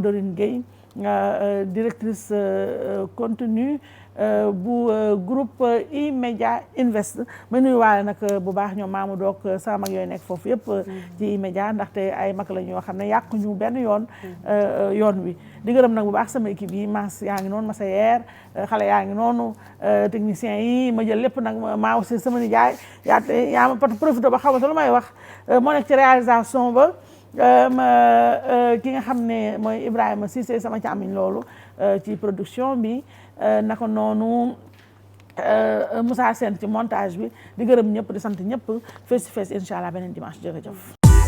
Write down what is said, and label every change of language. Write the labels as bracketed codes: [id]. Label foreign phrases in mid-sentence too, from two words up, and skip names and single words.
[wo] Dorine Guèye [fr] directrice contenu [wo] bu groupe E-Media Invest ma nuyu waale nag bu baax ñoom maamu doog sama mag yooyu nekk foofu yëpp ci E-Media ndaxte ay mag la ñoo xam ne yàqu ñu benn yoon wi di gërëm nag bu baax sama équipe yi mas yaa ngi noonu ma sa yeer xale yaa ngi noonu techniciens yi ma jël lépp nag maa aussi sama nijaay yaa ma pat profité ba xamante lu may wax moo nekk ci réalisation ba ki nga xam ne mooy Ibrahima Cissé sama càmmiñ loolu ci production bi naka noonu Moussa Sène ci montage bi di gërëm ñëpp di sant ñëpp [en] face to face [ar] incha allah [wo] beneen dimanche jërëjëf